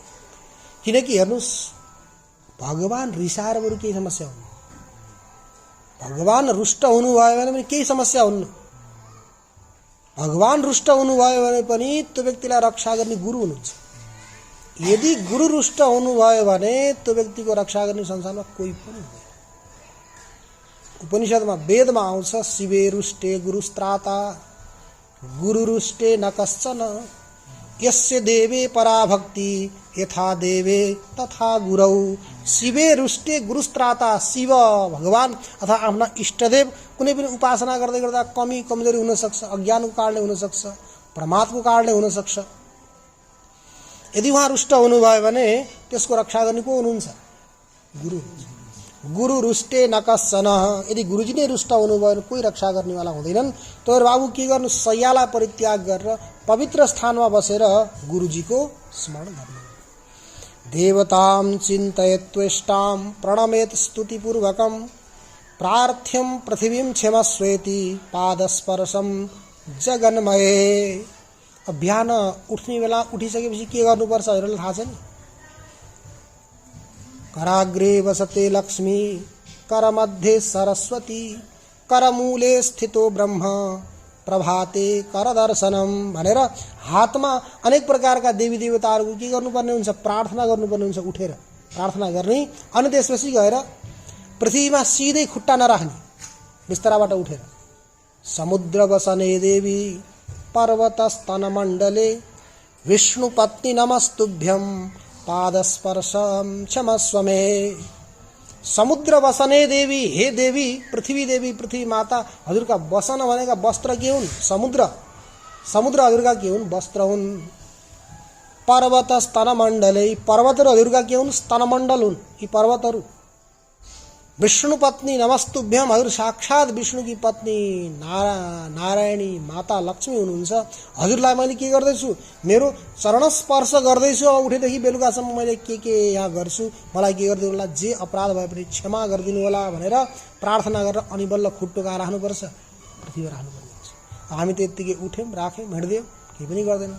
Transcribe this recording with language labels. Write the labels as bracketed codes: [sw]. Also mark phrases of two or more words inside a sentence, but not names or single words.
[ne] किनकि हेर्नुहोस्, भगवान रिसाएर बरु केही समस्या हुन्न, भगवान रुष्ट हुनुभयो भने पनि केही समस्या हुन्न। भगवान रुष्ट हुनुभयो भने पनि त्यो व्यक्तिलाई रक्षा गर्ने गुरु हुनुहुन्छ। यदि गुरु रुष्ट हुनुभयो भने त्यो व्यक्तिको रक्षा गर्ने संसारमा कोही पनि हुँदैन। उपनिषदमा वेदमा आउँछ, [sa] शिवे रुष्टे गुरुस्त्राता गुरु रुष्टे न कश्चन यस्य देवे पराभक्ति यथा देवे तथा गुरौ। शिवे रुष्टे गुरुस्त्राता, [ne] शिव भगवान अथवा आफ्ना इष्टदेव कुनै पनि उपासना गर्दै गर्दा कमी कमजोरी हुन सक्छ, अज्ञानको कारणले हुन सक्छ, प्रमादको कारणले हुन सक्छ। यदि उहाँ रुष्ट हुनुभयो भने त्यसको रक्षा गर्ने को हुनुहुन्छ, गुरु। [sa] गुरु रुष्टे न कश्चन, [ne] यदि गुरुजी नै रुष्ट हुनुभयो भने कोही रक्षा गर्नेवाला हुँदैनन्। तर बाबु के गर्नु, शय्यालाई परित्याग गरेर पवित्र स्थानमा बसेर गुरुजीको स्मरण गर्नु। [sa] देवतां चिन्तयेत्वेष्टां प्रणमेत स्तुतिपूर्वकं प्रार्थ्यं पृथिवीं क्षमस्वेति पादस्पर्शं जगन्मये। [ne] अब बिहान उठ्ने बेला उठिसकेपछि के गर्नुपर्छ हजुरलाई थाहा छ नि? [sa] कराग्रे वसते लक्ष्मी करमध्ये सरस्वती करमूले स्थितो ब्रह्म प्रभाते करदर्शनम [ne] भनेर हातमा अनेक प्रकारका देवी देवताहरूको के गर्नुपर्ने हुन्छ, प्रार्थना गर्नुपर्ने हुन्छ। उठेर प्रार्थना गर्ने, अनि त्यसपछि गएर पृथ्वीमा सिधै खुट्टा नराख्ने, बिस्तराबाट उठेर [sa] समुद्र वसने देवी पर्वतस्तनमण्डले विष्णुपत्नी नमस्तुभ्यं पादस्पर्शं क्षमस्व मे। समुद्र वसने देवी, [ne] हे देवी पृथ्वी देवी, पृथ्वी माता, हजुरका वसन भनेका वस्त्र के हुन्? समुद्र। समुद्र हजुरका के हुन्? वस्त्र हुन्। [sa] पर्वत स्तनमण्डले, [ne] पर्वतहरू हजुरका के हुन्? स्तनमण्डल हुन् यी पर्वतहरू। [sa] विष्णु पत्नी नमस्तुभ्यम, [ne] हजुर साक्षात विष्णुकी पत्नी नारायणी माता लक्ष्मी हुनुहुन्छ। हजुरलाई मैले के गर्दैछु? मेरो चरण स्पर्श गर्दैछु। अब उठेदेखि बेलुकासम्म मैले के यहाँ गर्छु, मलाई के गरिदिनु होला, जे अपराध भए पनि क्षमा गरिदिनु होला भनेर प्रार्थना गरेर अनि बल्ल खुट्टो कहाँ राख्नुपर्छ? पृथ्वीमा राख्नुपर्ने हुन्छ। हामी त यत्तिकै उठ्यौँ, राख्यौँ, हिँड्दियौँ, केही पनि गर्दैनौँ।